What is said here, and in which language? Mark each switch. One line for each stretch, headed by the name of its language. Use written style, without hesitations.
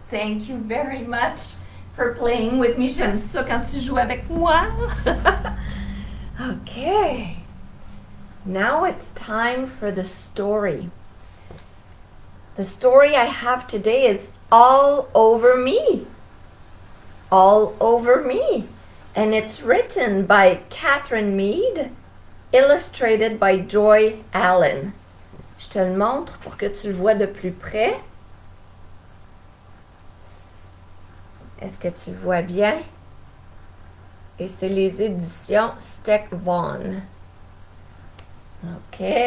English: Thank you very much for playing with me.
French: J'aime ça quand tu joues avec moi. Okay.
English: Now it's time for the story. The story I have today is All Over Me. All Over Me. And it's written by Catherine Mead, illustrated by Joy Allen.
French: Je te le montre pour que tu le vois de plus près. Est-ce que tu le vois bien? Et c'est les éditions Steck One. OK.